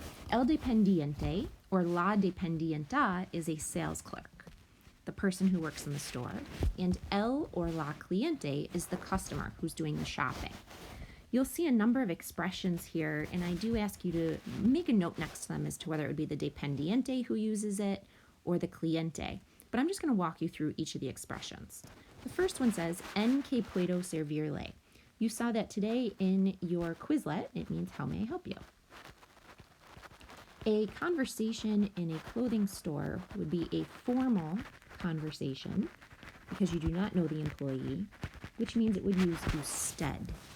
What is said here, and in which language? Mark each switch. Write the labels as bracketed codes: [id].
[en] El dependiente, or la dependienta, is a sales clerk, the person who works in the store, and el or la cliente is the customer who's doing the shopping. You'll see a number of expressions here, and I do ask you to make a note next to them as to whether it would be the dependiente who uses it or the cliente. But I'm just going to walk you through each of the expressions. The first one says, [es] en que puedo servirle. [en] You saw that today in your Quizlet. It means, how may I help you? A conversation in a clothing store would be a formal conversation because you do not know the employee, which means it would use usted.